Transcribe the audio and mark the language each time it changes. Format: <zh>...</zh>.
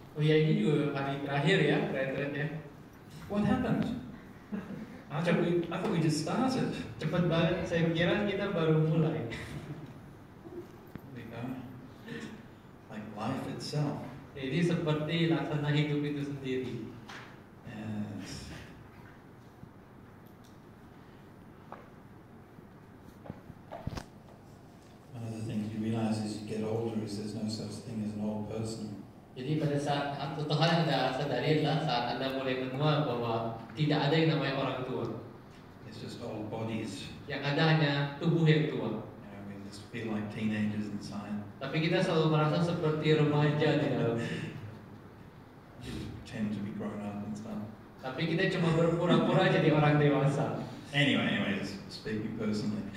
<id>Oh ya, ini juga hari terakhir ya, retreatnya.</id> <en>What happened? I thought we just started.</en> <id>Cepet banget, saya kira kita baru mulai.</id> <en>We go. Like life itself.</en> <id>Jadi seperti laksana hidup itu sendiri. Yes.</id> <en>One of the things you realize as you get older is there's no such thing as an old person.</en> <id>Jadi pada saat satu hal yang Anda sadari adalah saat Anda mulai menua bahwa tidak ada yang namanya orang tua.</id> <en>It's just old bodies.</en> <id>Yang ada hanya tubuh yang tua.</id> <en>You know, we just feel like teenagers inside.</en> <id>Tapi kita selalu merasa seperti remaja di dalam.</id> <en>You tend to be grown up and stuff.</en> <id>Tapi kita cuma berpura-pura jadi orang dewasa.</id> <en>Anyway, just speaking personally.</en>